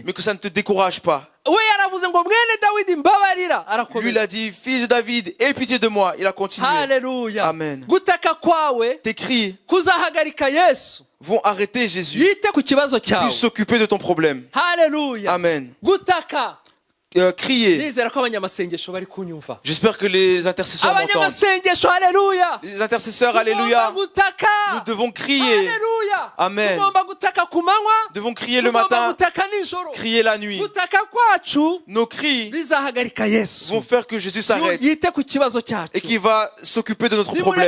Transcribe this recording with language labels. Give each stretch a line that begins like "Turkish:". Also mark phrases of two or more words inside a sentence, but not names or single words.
French: Mais que ça ne te décourage pas.
Kinyarwanda: We yaravuze ngo mwene Dawidi mbabarira.
French: Lui, il a dit, fils de David, aie pitié de moi. Il a continué.
Kinyarwanda: Haleluya. Amen. Gutaka kwawe
French: Tes cris
Kinyarwanda: kuzahagarika Yesu.
French: vont arrêter Jésus.
Kinyarwanda: Yite ku kibazo cyawe.
French: Puisse s'occuper de ton problème.
Kinyarwanda: Haleluya. Amen. Gutaka.
French: Crier.
Kinyarwanda: Nizera ko abanyamasengesho bari kunyumva.
French: J'espère que les intercesseurs m'entendent.
Kinyarwanda: Abanyamasengesho, haleluya.
French: Les intercesseurs, alléluia. Nous devons crier. Alléluia. Amen. Nous devons crier le matin, crier la nuit. Nos cris vont faire que Jésus s'arrête et qu'il va s'occuper de notre problème.